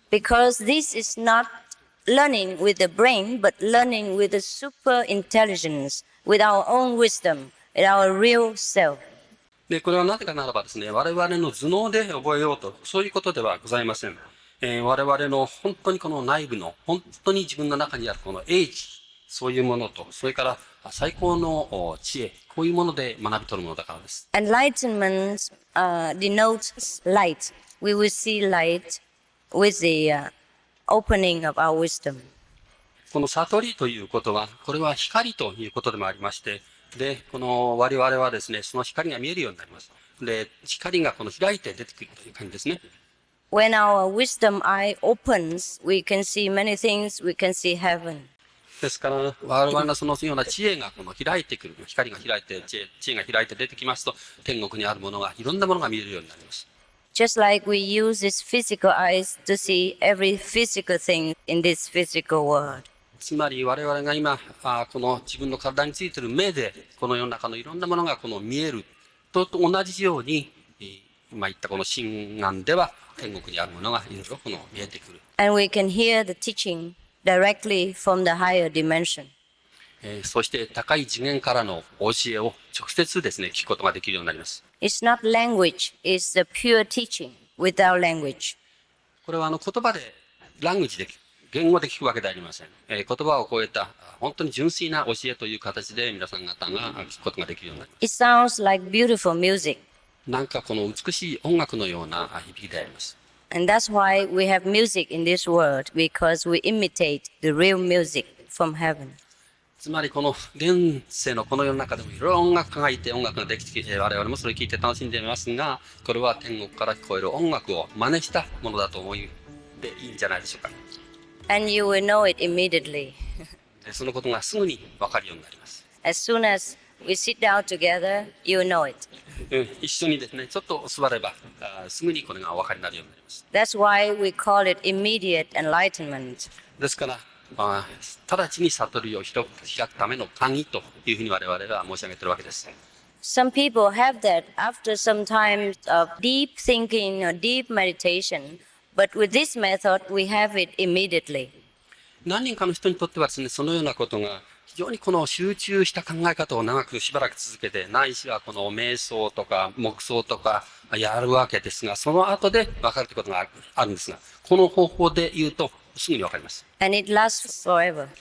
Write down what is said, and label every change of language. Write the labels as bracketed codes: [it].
[en] Because this is not learning with the brain, but learning with the super intelligence, with our own wisdom, with our real self. [ja] で、これはなぜかならばですね、我々の頭脳で覚えようと、そういうことではございません。我々の本当にこの内部の、本当に自分の中にあるこの英知、そういうものと、それから最高の知恵、こういうもので学び取るものだからです。 [en] Enlightenment denotes light. We will see light with the opening of our wisdom. [ja] この悟りということは、これは光ということでもありまして、で、この我々はですね、その光が見えるようになります。で、光がこの開いて出てくるという感じですね。 [en] When our wisdom eye opens, we can see many things. We can see heaven. [ja] ですから、我々のそのような知恵がこの開いてくる、光が開いて、知恵が開いて出てきますと、天国にあるものが、いろんなものが見えるようになります。 [en] Just like we use these physical eyes to see every physical thing in this physical world. [ja] つまり我々が今、この自分の体についている目で、この世の中のいろんなものがこの見えると同じように、今言ったこの真眼では、天国にあるものがいろいろこの見えてくる。 [en] And we can hear the teaching directly from the higher dimension. [ja] そして高い次元からの教えを直接ですね、聞くことができるようになります。 [en] It's not language, it's the pure teaching without language. [ja] これは言葉で、ラングジで、言語で聞くわけではありません。言葉を超えた、本当に純粋な教えという形で皆さん方が聞くことができるようになります。 [en] It sounds like beautiful music. [ja] なんかこの美しい音楽のような響きであります。 [en] And that's why we have music in this world, because we imitate the real music from heaven. [ja] つまりこの現世のこの世の中でもいろいろ音楽家がいて音楽ができてきて我々もそれを聴いて楽しんでいますが、これは天国から聞こえる音楽を真似したものだと思いでいいんじゃないでしょうか。 [en] And you will know it immediately. [ja] そのことがすぐに分かるようになります。 [en] As soon as we sit down together, you know it. [ja] 一緒にですね、ちょっと座ればすぐにこれがお分かりになるようになります。 [en] That's why we call it immediate enlightenment. [ja] ですから、直ちに悟りを開くための鍵というふうに我々は申し上げているわけです。 [en] Some people have that after some time of deep thinking or deep meditation, but with this method, we have it immediately. [ja] 何人かの人にとってはですね、そのようなことが非常にこの集中した考え方を長くしばらく続けて、ないしはこの瞑想とか黙想とかやるわけですが、その後で分かるということがあるんですが、この方法で言うとすぐに分かります。 [en] And it lasts forever.